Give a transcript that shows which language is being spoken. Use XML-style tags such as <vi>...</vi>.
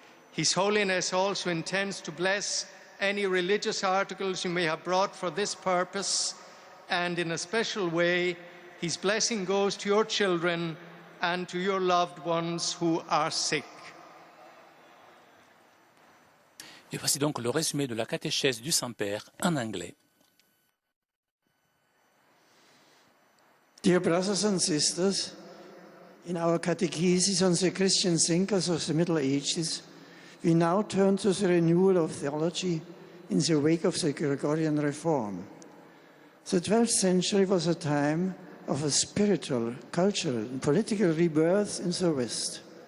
<en>His Holiness also intends to bless any religious articles you may have brought for this purpose, and in a special way, his blessing goes to your children and to your loved ones who are sick.</en> <fr>Et voici donc le résumé de la catéchèse du Saint-Père en anglais.</fr> <en>Dear brothers and sisters, in our catechesis on the Christian thinkers of the Middle Ages, we now turn to the renewal of theology in the wake of the Gregorian Reform. The 12th century was a time of a spiritual, cultural, and political rebirth in the West.</en>